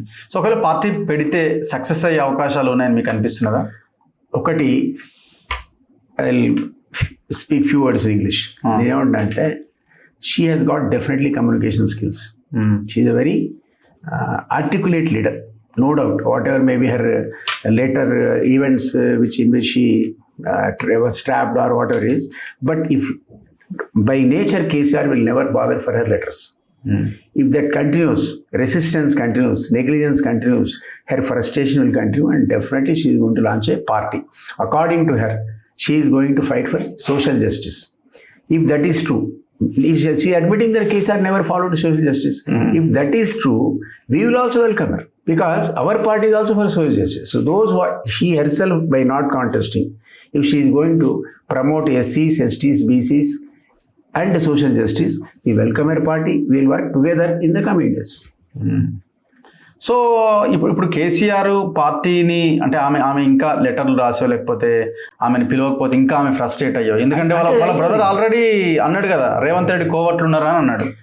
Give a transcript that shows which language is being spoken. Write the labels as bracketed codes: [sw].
[te] So ఒకవేళ party పెడితే success అయ్యే అవకాశాలు ఉన్నాయని మీకు అనిపిస్తున్నదా? ఒకటి, [en] I speak few words in English. [te] నేనేమంటా అంటే [en] She has got definitely communication skills. She is a very articulate leader, no doubt. Whatever may be her later events in which she was trapped or whatever it is, but if by nature KCR will never bother for her letters. If that continues, resistance continues, negligence continues, her frustration will continue, and definitely she is going to launch a party. According to her, she is going to fight for social justice. If that is true, she admitting that KCR never followed social justice. If that is true, we will also welcome her, because our party is also for social justice. So those who she herself, by not contesting, if she is going to promote SCs, STs, BCs and social justice, we welcome her party. We will work together in the coming days. [te] So ఇప్పుడు కేసీఆర్ పార్టీని అంటే ఆమె ఇంకా లెటర్లు రాసో లేకపోతే ఆమెను పిలవకపోతే ఇంకా ఆమె ఫ్రస్ట్రేట్ అయ్యో, ఎందుకంటే వాళ్ళ బ్రదర్ ఆల్రెడీ అన్నాడు కదా రేవంత్ రెడ్డి కోవట్లు ఉన్నారా అని అన్నాడు.